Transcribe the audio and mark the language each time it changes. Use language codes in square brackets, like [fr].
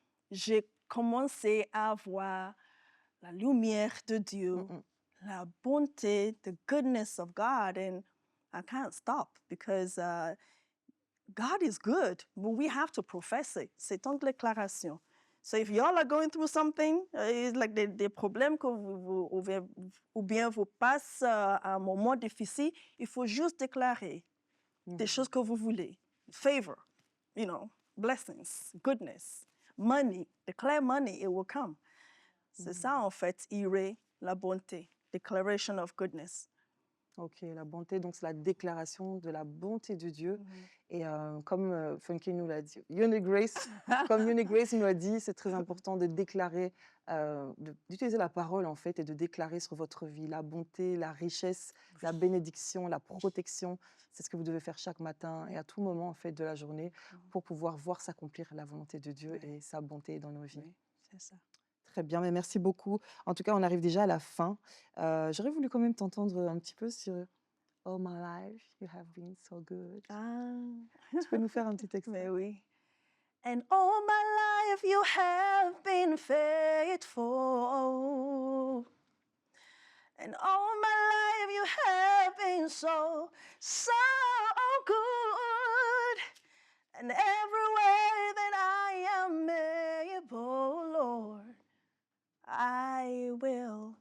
[fr] J'ai commencé à voir la lumière de Dieu, Mm, la bonté, [en] the goodness of God, and I can't stop because God is good, but we have to profess it. [fr] C'est une déclaration. [en] So if y'all are going through something, it's like [fr] des problèmes que ou bien vous passez un moment difficile, il faut juste déclarer des choses que vous voulez. [en] Favor, you know, blessings, goodness, money. Declare money, it will come. [fr] C'est ça, en fait, ire, la bonté. [en] Declaration of goodness. [fr] Ok, la bonté, donc c'est la déclaration de la bonté de Dieu. Et comme Funky nous l'a dit, comme Uni Grace nous l'a dit, c'est très important de déclarer, d'utiliser la parole en fait et de déclarer sur votre vie la bonté, la richesse, la bénédiction, la protection. C'est ce que vous devez faire chaque matin et à tout moment en fait de la journée pour pouvoir voir s'accomplir la volonté de Dieu et sa bonté dans nos vies. Oui, c'est ça. Très bien, mais merci beaucoup. En tout cas, on arrive déjà à la fin. J'aurais voulu quand même t'entendre un petit peu sur All My Life, You Have Been So Good. Tu peux nous faire un petit extrait? Mais oui. [en] And all my life you have been faithful. And all my life you have been so, so good. And everywhere that I am able, Lord, I will.